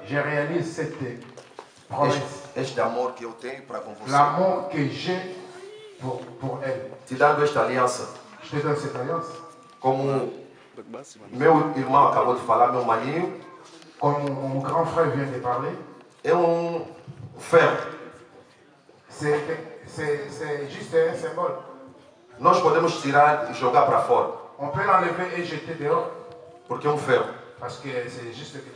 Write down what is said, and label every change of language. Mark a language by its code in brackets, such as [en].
[fr] Je réalise cette promesse. [pt] Este amor que eu tenho para com você. [fr] L'amour que j'ai pour elle. [pt] Te dando esta aliança. [fr] Je te donne cette alliance. [pt] Como meu irmão acabou de falar, meu maninho. [fr] Comme mon grand frère vient de parler. [pt] É ferro. [fr] C'est juste un symbole. [pt] Nós podemos tirar e jogar para fora. [fr] On peut l'enlever et jeter dehors. [pt] Porque é ferro. [fr] Parce que c'est juste que...